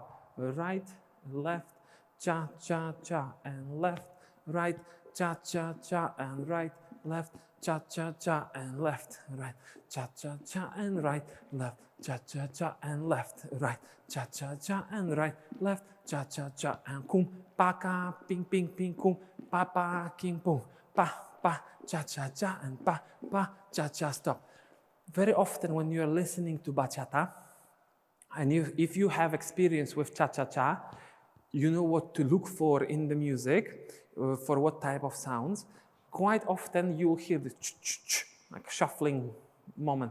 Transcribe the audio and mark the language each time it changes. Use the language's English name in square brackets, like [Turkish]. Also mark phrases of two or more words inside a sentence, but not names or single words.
[English] Right, left, cha-cha-cha, and left, right, cha-cha-cha, and right, left, cha-cha-cha, and left, right, cha-cha-cha, and right, left, cha-cha-cha, and left, right, cha-cha-cha, and right, left, cha-cha-cha, and kum, pa-ka, ping, ping, ping, kum, pa-pa, king, boom, pa, pa, cha-cha-cha, and pa, pa, cha-cha, stop. Very often when you are listening to bachata, and if you have experience with cha-cha-cha, you know what to look for in the music, for what type of sounds. Quite often you'll hear the ch-ch-ch, like shuffling moment.